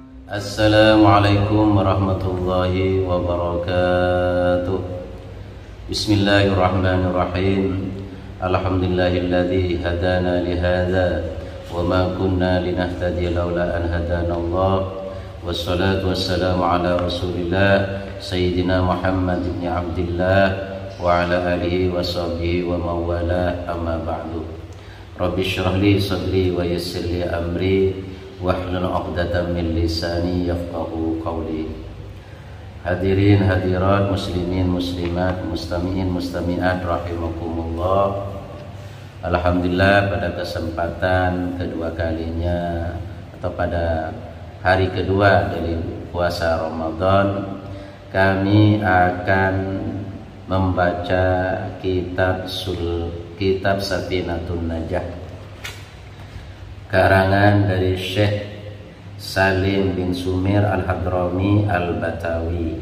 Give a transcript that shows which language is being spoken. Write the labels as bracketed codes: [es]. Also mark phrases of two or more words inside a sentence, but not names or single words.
[ar] السلام عليكم ورحمة الله وبركاته. بسم الله الرحمن الرحيم. الحمد لله الذي هدانا لهذا وما كنا لنهتدي لولا أن هدانا الله. والصلاة والسلام على رسول الله سيدنا محمد بن عبد الله وعلى آله وصحبه ومن والاه، أما بعد. رب اشرح لي صدري ويسر لي أمري واحلل عقدة من لساني يفقهوا قولي. حاضرين حاضرات، مسلمين مسلمات، مستمعين مستمعات رحمكم الله. [id] Alhamdulillah, pada kesempatan kedua kalinya atau pada hari kedua dari puasa Ramadan, kami akan membaca kitab Safinatun Najah karangan dari Syekh Salim bin Sumir Al-Hadrami Al-Batawi.